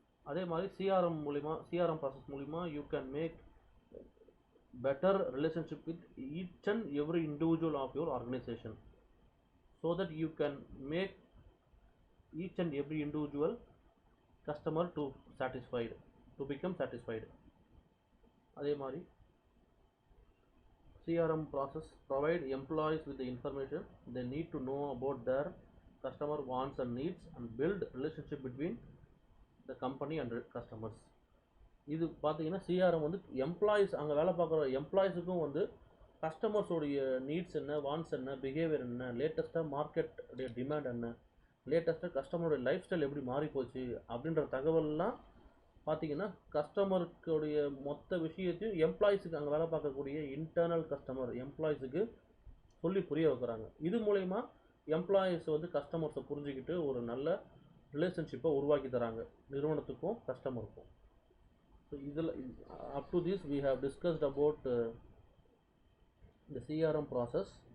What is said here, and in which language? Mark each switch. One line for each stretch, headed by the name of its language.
Tamil: அதே மாதிரி
English: CRM process
Tamil: மூலிமா
English: You can make better relationship with each and every individual of your organisation, so that you can make each and every individual customer to become satisfied.
Tamil: அதே மாதிரி
English: CRM process provide employees with the information they need to know about their customer wants and needs and build relationship between the company and customers.
Tamil: இது பார்த்தீங்கன்னா CRM வந்து employees, அங்கே வேலை பார்க்குற எம்ப்ளாயிஸுக்கும் வந்து கஸ்டமர்ஸோடைய needs என்ன, வான்ஸ் என்ன, பிஹேவியர் என்ன, லேட்டஸ்ட்டாக மார்க்கெட் டிமாண்ட் என்ன, லேட்டஸ்ட்டாக கஸ்டமருடைய லைஃப் ஸ்டைல் எப்படி மாறி போச்சு அப்படின்ற தகவல்லாம் பார்த்தீங்கன்னா கஸ்டமருக்குடைய மொத்த விஷயத்தையும் எம்ப்ளாயிஸுக்கு, அங்கே வேலை பார்க்கக்கூடிய இன்டர்னல் கஸ்டமர் எம்ப்ளாயிஸுக்கு சொல்லி புரிய வைக்கிறாங்க. இது மூலயமா எம்ப்ளாயிஸ் வந்து கஸ்டமர்ஸை புரிஞ்சுக்கிட்டு ஒரு நல்ல ரிலேஷன்ஷிப்பை உருவாக்கி தராங்க நிறுவனத்துக்கும் கஸ்டமருக்கும்.
English: so
Tamil: இதில்
English: Up to this we have discussed about the CRM process.